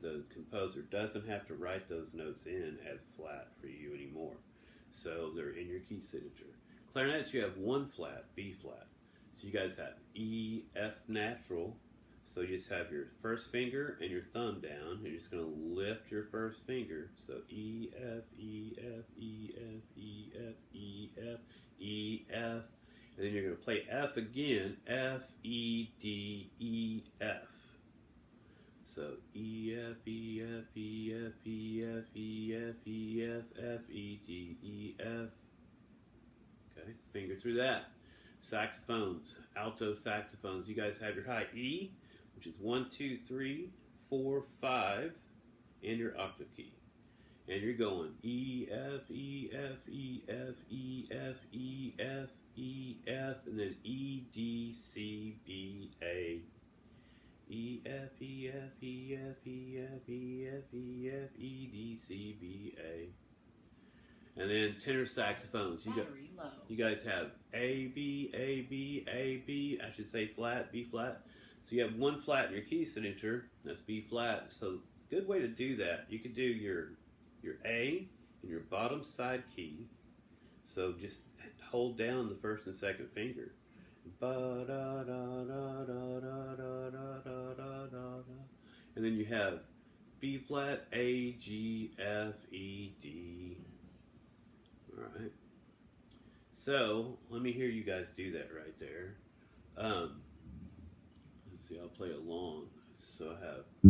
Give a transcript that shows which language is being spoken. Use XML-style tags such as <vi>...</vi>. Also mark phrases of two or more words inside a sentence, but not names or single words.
<en>The composer doesn't have to write those notes in as flat for you anymore. So they're in your key signature. Clarinets, you have 1 flat, B flat. So you guys have E, F natural. So you just have your first finger and your thumb down. You're just going to lift your first finger. So E, F, E, F, E, F, E, F, E, F, E, F. And then you're going to play F again. F, E, D, E, F. So E, F, E, F, E, F, E, F, E, F, E, F, F, E, D, E, F. Okay, finger through that. Saxophones, alto saxophones. You guys have your high E, which is 1, 2, 3, 4, 5, and your octave key. And you're going E, F, E, F, E, F, E, F, E, F, E, F, and then E, D, C, B, A. E, F, E, F, E, F, E, F, E, F, E, F, E, D, C, B, A. And then tenor saxophones. You guys have A, B, A, B, A, B. I should say flat, B flat. So you have 1 flat in your key signature. That's B flat. So good way to do that. You could do your A in your bottom side key. So just hold down the first and second finger. Ba da da da da da da da da da da. And then you have B flat, A, G, F, E, D. Alright, so let me hear you guys do that right there. Let's see, I'll play along. So I have.</en>